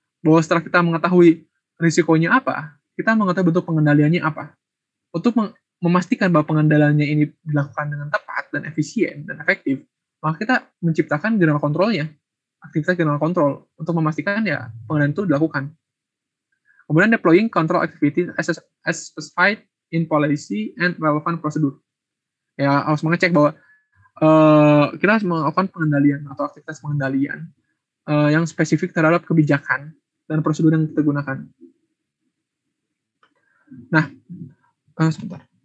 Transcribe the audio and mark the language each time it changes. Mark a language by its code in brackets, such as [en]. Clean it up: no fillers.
[id] Bahwa setelah kita mengetahui risikonya apa, kita mengetahui bentuk pengendaliannya apa. Untuk memastikan bahwa pengendaliannya ini dilakukan dengan tepat dan efisien dan efektif, maka kita menciptakan general control-nya, aktivitas general control, untuk memastikan ya pengendalian itu dilakukan. [en] Kemudian deploying control activities as specified in policy and relevant procedure. [id] Ya harus mengecek bahwa kita harus melakukan pengendalian atau aktivitas pengendalian yang spesifik terhadap kebijakan dan prosedur yang kita gunakan. Nah, sebentar.